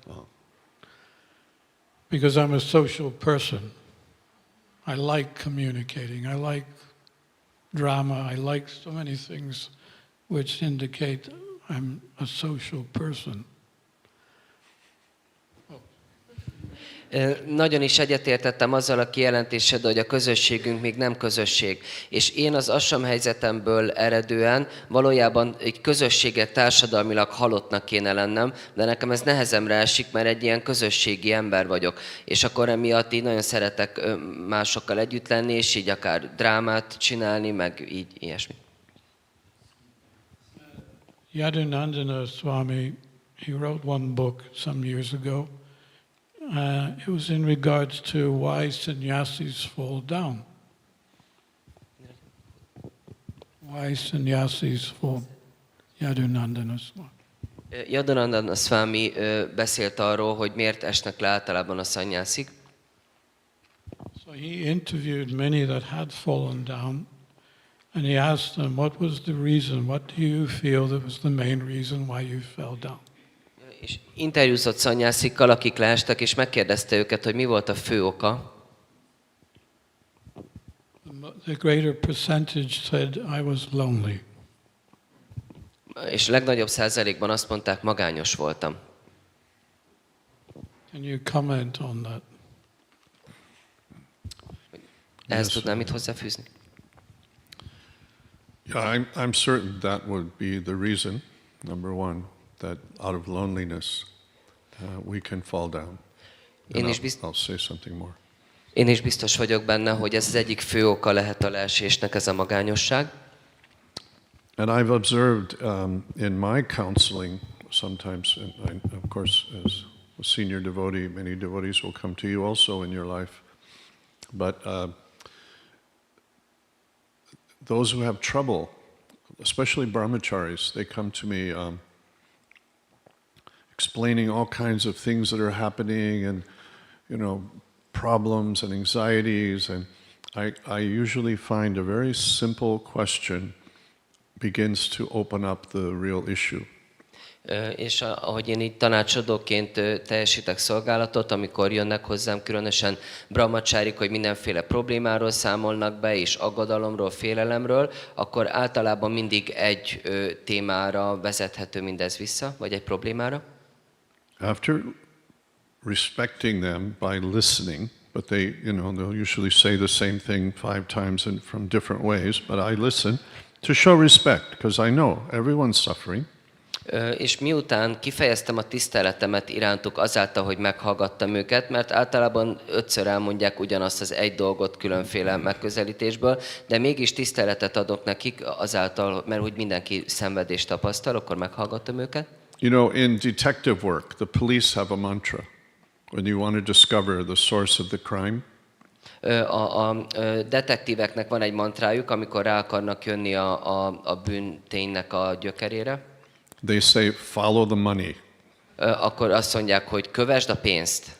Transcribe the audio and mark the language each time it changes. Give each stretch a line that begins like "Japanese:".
English: Oh. Because I'm a social person. I like communicating. I like drama. I like so many things which indicate I'm a social person.
Hungarian: Nagyon is egyetértettem azzal a kijelentéseddel, hogy a közösségünk még nem közösség. És én az ashram helyzetemből eredően valójában egy közösséget társadalmilag halottnak kéne lennem, de nekem ez nehezemre esik, mert egy ilyen közösségi ember vagyok. És akkor emiatt így nagyon szeretek másokkal együtt lenni, és így akár drámát csinálni, meg így ilyesmi.
English: Yadunandana Swami, he wrote one book some years ago. It was in regards to why sannyasis fall down. Why sannyasis fall. Yadunandana Swami.
Hungarian: Yadunandana Swami beszélt arról, hogy miért esnek le általában a szannyászik.
English: So he interviewed many that had fallen down, and he asked them, what was the reason? What do you feel that was the main reason why you fell down?
Hungarian: És interjúzott szannyászikkal, akik leestek, és megkérdezte őket, hogy mi volt a fő oka.
English: The greater percentage said, I was lonely.
Hungarian: És legnagyobb százalékban azt mondták, magányos voltam.
English: Can you comment on that?
Hungarian: Ehhez tudnám mit hozzáfűzni?
English: Yeah, I'm certain that would be the reason, number one, that out of loneliness we can fall down. I'll say something more.
Hungarian: Én is biztos vagyok benne, hogy ez az egyik fő oka lehet a leesésnek, ez a magányosság.
English: And I've observed in my counseling sometimes, and of course as a senior devotee, many devotees will come to you also in your life, but those who have trouble, especially brahmacharis, they come to me explaining all kinds of things that are happening and, problems and anxieties. And I usually find a very simple question begins to open up the real issue.
Hungarian: És ahogy én így tanácsadóként teljesítek szolgálatot, amikor jönnek hozzám különösen brahmacsárik, hogy mindenféle problémáról számolnak be, és aggodalomról, félelemről, akkor általában mindig egy témára vezethető mindez vissza, vagy egy problémára.
English: After respecting them by listening, but they'll usually say the same thing 5 times and from different ways, but I listen to show respect, because I know everyone's suffering.
Hungarian: És miután kifejeztem a tiszteletemet irántuk azáltal, hogy meghallgattam őket, mert általában 5-ször elmondják ugyanazt az egy dolgot különféle megközelítésből, de mégis tiszteletet adok nekik azáltal, mert úgy mindenki szenvedést tapasztal, akkor meghallgattam őket.
English: In detective work, the police have a mantra. When you want to discover the source of the crime,
Hungarian: a detektíveknek van egy mantrájuk, amikor rá akarnak jönni a bűnténynek a gyökerére.
English: They say, follow the money.
Hungarian: Akkor azt mondják, hogy kövesd a pénzt.